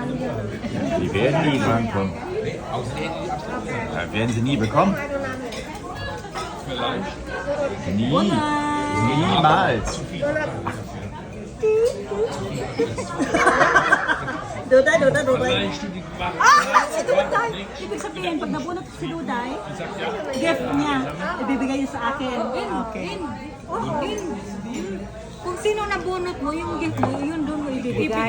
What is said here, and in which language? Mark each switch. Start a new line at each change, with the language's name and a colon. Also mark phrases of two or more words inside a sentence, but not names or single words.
German: Die werden nie drankommen. Werden sie nie bekommen? Nie. Niemals. Duday.
Filipino: Si Duday! Ibig sabihin, pag nabunot si Duday, gift niya, ibibigay niya sa akin. Okay. Kung sino nabunot mo, yung gift mo, yun doon mo ibibigay.